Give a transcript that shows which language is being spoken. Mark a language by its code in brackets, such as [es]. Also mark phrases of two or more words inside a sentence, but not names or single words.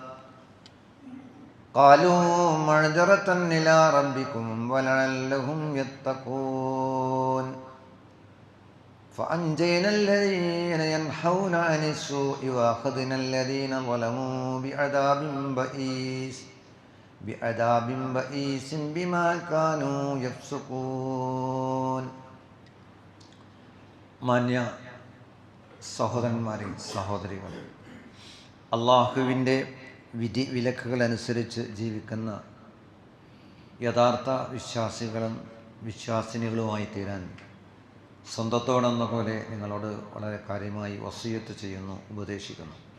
[ar] قالوا معذرة إلى ربكم ولعلهم يتقون فأنجينا الذين ينحون عن السوء وأخذنا الذين ظلموا بعذاب بئيس بما كانوا يفسقون. [ml] മാന്യ സഹോദരന്മാരെ, സഹോദരികളെ, അള്ളാഹുവിൻ്റെ വിധി വിലക്കുകളനുസരിച്ച് ജീവിക്കുന്ന യഥാർത്ഥ വിശ്വാസികളും വിശ്വാസിനികളുമായി തീരാൻ സ്വന്തത്തോടെന്ന പോലെ നിങ്ങളോട് വളരെ കാര്യമായി വസിയത്ത് ചെയ്യുന്നു, ഉപദേശിക്കുന്നു.